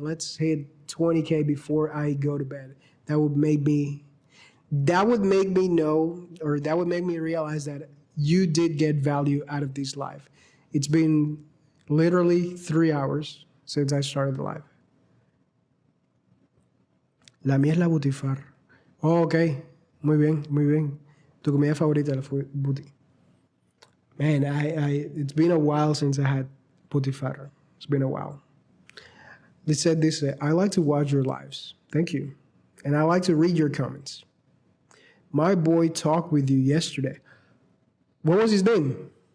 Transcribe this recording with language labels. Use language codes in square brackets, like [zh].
[en] Let's hit 20K before I go to bed. That would make me know, or that would make me realize that you did get value out of this live. It's been literally 3 hours since I started the live. [es] La mía es la butifar. Oh, ok. Muy bien, muy bien. Tu comida favorita, la buti. [en] Man, it's been a while since I had Potifarra. It's been a while. They said this, I like to watch your lives. Thank you. And I like to read your comments. My boy talked with you yesterday. What was his name?